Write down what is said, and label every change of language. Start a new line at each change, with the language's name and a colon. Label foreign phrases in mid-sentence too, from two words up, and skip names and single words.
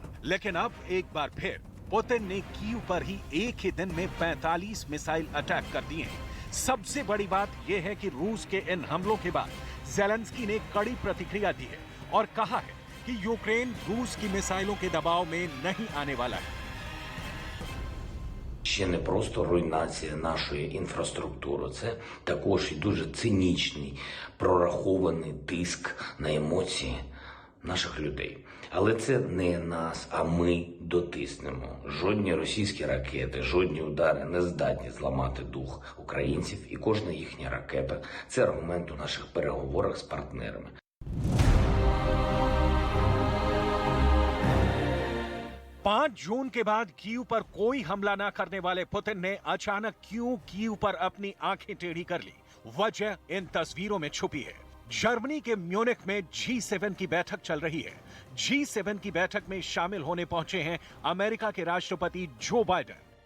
Hindi: लेकिन अब एक बार फिर पुतिन ने कीव पर ही एक ही दिन में 45
English: missile attack
Hindi: कर दिए हैं। सबसे बड़ी बात यह है कि रूस के इन हमलों के बाद ज़ेलेंस्की ने कड़ी प्रतिक्रिया दी है और कहा है कि यूक्रेन रूस की मिसाइलों के दबाव में नहीं आने वाला है।
Ukrainian: Ще не просто руйнація нашої інфраструктури, це також і дуже цинічний, прорахований тиск на емоції наших людей. Але це не нас, а ми дотиснемо. Жодні російські ракети, жодні удари не здатні зламати дух українців, і кожна їхня ракета – це аргумент у наших переговорах з партнерами.
Hindi: 5 जून के बाद कीव पर कोई हमला न करने वाले पुतिन ने अचानक क्यों कीव पर अपनी आंखें टेढ़ी कर ली, वजह इन तस्वीरों में छुपी है। जर्मनी के म्यूनिख में G7 की बैठक चल रही है। G7 की बैठक में शामिल होने पहुंचे हैं अमेरिका के राष्ट्रपति जो बाइडेन।